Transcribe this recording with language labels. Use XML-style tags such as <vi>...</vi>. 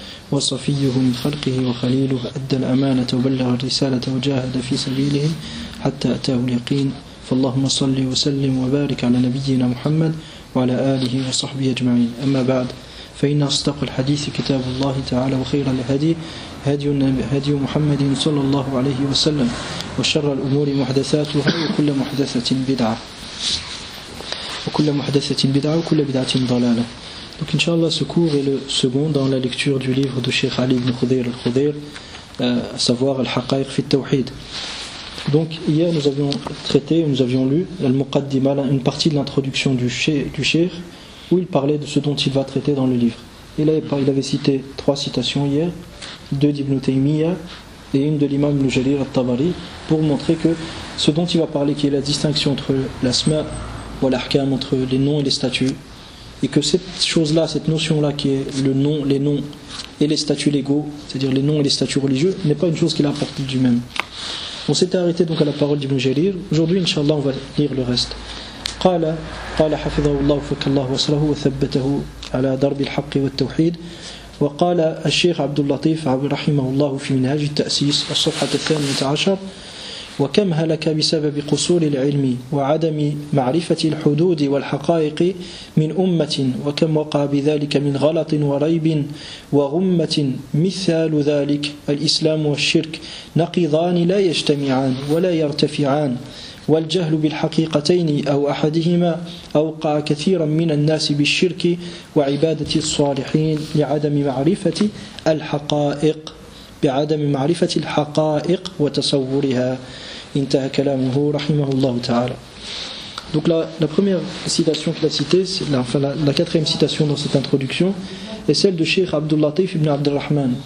<ar>وصفيه من خلقه وخليله أدى الأمانة وبلغ الرسالة وجاهد في سبيله حتى أتاه اليقين فاللهم صل وسلم وبارك على نبينا محمد وعلى آله وصحبه أجمعين أما بعد فإن أصدق الحديث كتاب الله تعالى وخير الهدي هدي محمد صلى الله عليه وسلم وشر الأمور محدثاتها وكل محدثة بدعة وكل محدثة بدعة وكل بدعة ضلالة.</ar> <fr>Donc inshallah ce cours est le second dans la lecture du livre de Cheikh Ali ibn Khudayr al-Khudayr, à savoir Al-Haqaiq fi al-Tawhid. Donc hier nous avions traité, nous avions lu Al-Muqaddima, une partie de l'introduction du Cheikh, où il parlait de ce dont il va traiter dans le livre. Et là, il avait cité trois citations hier, deux d'Ibn Taymiyyah et une de l'imam Al-Jalir al-Tabari, pour montrer que ce dont il va parler, qui est la distinction entre l'asma ou l'ahkam, entre les noms et les statuts, et que cette chose-là, cette notion-là qui est le nom, les noms et les statuts légaux, c'est-à-dire les noms et les statuts religieux, n'est pas une chose qu'il a apportée du même. On s'était arrêté donc à la parole d'Ibn Jalir. Aujourd'hui, Inch'Allah, on va lire le reste.</fr> <ar>قال حفظه الله وفق الله وصله وثبته على درب الحق والتوحيد وقال الشيخ عبد اللطيف رحمه الله في منهاج التأسيس الصفحة 18 وكم هلك بسبب قصور العلم وعدم معرفة الحدود والحقائق من أمة وكم وقع بذلك من غلط وريب وغمة مثال ذلك الإسلام والشرك نقيضان لا يجتمعان ولا يرتفعان والجهل بالحقيقتين أو أحدهما أوقع كثيرا من الناس بالشرك وعبادة الصالحين لعدم معرفة الحقائق بعدم معرفة الحقائق وتصورها انتهى كلامه رحمه الله تعالى.</ar> <fr>Donc la première citation qu'il a citée, la quatrième citation dans cette introduction, est celle de Cheikh Abdul Latif ibn Abd al-Rahman.</fr>